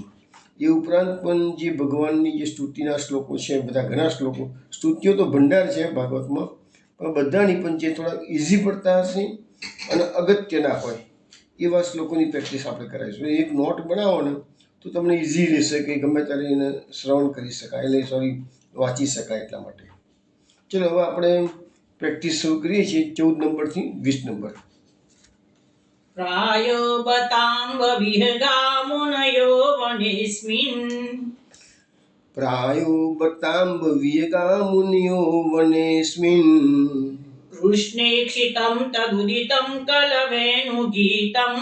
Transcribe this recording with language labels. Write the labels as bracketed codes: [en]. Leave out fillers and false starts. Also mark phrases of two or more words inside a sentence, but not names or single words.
[gu] એ ઉપરાંત પણ જે ભગવાનની જે સ્તુતિના શ્લોકો છે, બધા ઘણા શ્લોકો, સ્તુતિઓ તો ભંડાર છે ભાગવતમાં, પણ બધાની પણ જે થોડા ઇઝી પડતા હશે અને અગત્યના હોય એવા શ્લોકોની પ્રેક્ટિસ આપણે કરાવીશું. એક નોટ બનાવો ને તો તમને ઇઝી રહેશે કે ગમે ત્યારે એને શ્રવણ કરી શકાય, વાંચી શકાય. એટલા માટે ચલો હવે આપણે પ્રેક્ટિસ શરૂ કરીએ છીએ 14 નંબરથી 20 નંબર. [sa] प्रायो बताम्ब विहगा मुनयो वनेस्मिन् प्रायो बताम्ब विहगा मुनयो वनेस्मिन् कृष्णेक्षितं तदुदितं कलवेणुगीतम्